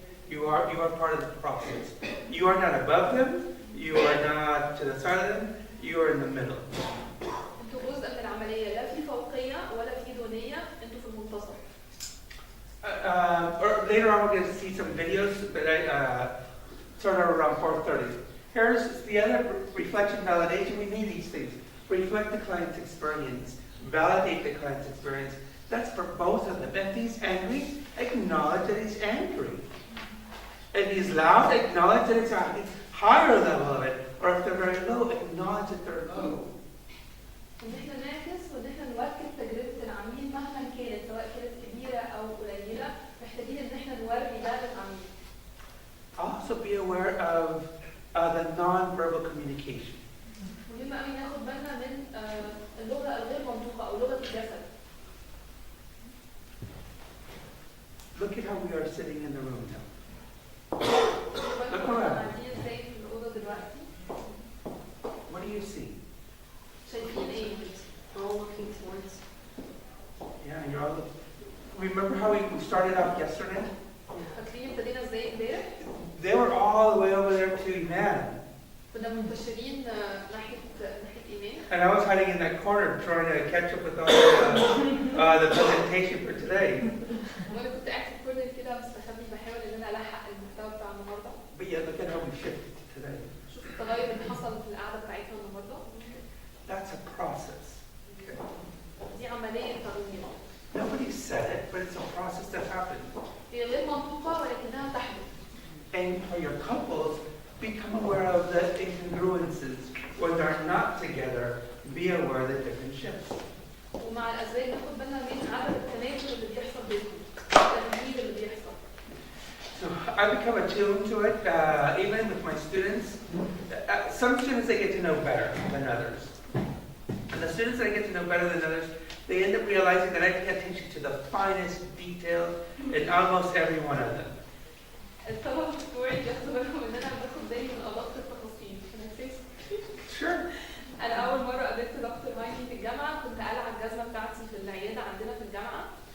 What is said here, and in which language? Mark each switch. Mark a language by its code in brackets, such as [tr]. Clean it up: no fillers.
[en] You are part of the process. You are not above them. You are not to the side of them. You are in the middle. [ar] انتوا جزء من العملية، لا في فوقية ولا في دونية، انتوا في المنتصف. [en] Later on, we're going to see some videos that I sort of around 4:30. Here's the other reflection validation. We need these things. Reflect the client's experience. Validate the client's experience. That's for both of them. If he's angry, acknowledge that he's angry. If he's loud, acknowledge that it's at a higher level of it. Or if they're very low, acknowledge that they're low. [ar] ان احنا نعكس وان احنا نوكل تجربة العميل مهما كانت سواء كانت كبيرة أو قليلة، محتاجين ان احنا نوري ده للعميل. [en] Also be aware of the non-verbal communication. [ar] مهم قوي ناخد بالنا من اللغه الغير منطوقه او لغه الجسد. [en] Look at how we are sitting in the room now. [ar] بالكم قاعدين ازاي في الاوضه دلوقتي؟ [en] What do you see? [ar] شايفين ايه؟ [en] All looking towards. Yeah, you're all. Remember how we started off yesterday? [ar] فاكرين ابتدينا ازاي امبارح؟ [en] They were all the way over there to Iman. [ar] كنا منتشرين ناحيه ايمان. [en] And I was hiding in that corner trying to catch up with all the presentation for today. [ar] وانا كنت قاعد في الكورنر كده مستخبي بحاول ان انا الحق المحتوى بتاع النهارده. [en] But yeah, look at how we shifted today. [ar] شوف التغير اللي حصل في القعده بتاعتنا النهارده. [en] That's a process. [ar] دي عمليه تغيير. [en] Nobody said it, but it's a process that happened. [ar] هي غير منطوقه ولكنها تحدث. [en] And for your couples, become aware of the incongruences. When they're not together, be aware of the different shifts. [ar] ومع الازواج ناخد بالنا من عدم التناسب اللي بيحصل بينهم، التغيير اللي بيحصل. [en] So I become attuned to it, even with my students. Some students I get to know better than others. And the students that I get to know better than others, they end up realizing that I pay attention to the finest detail in almost every one of them. [ar] الطلبه بتوعي بياخدوا بالهم ان انا باخد بالي من ادق التفاصيل. [en] Sure. [ar] انا اول مره قابلت دكتور مايكي في الجامعه كنت قالعه الجزمه بتاعتي في العياده عندنا في الجامعه.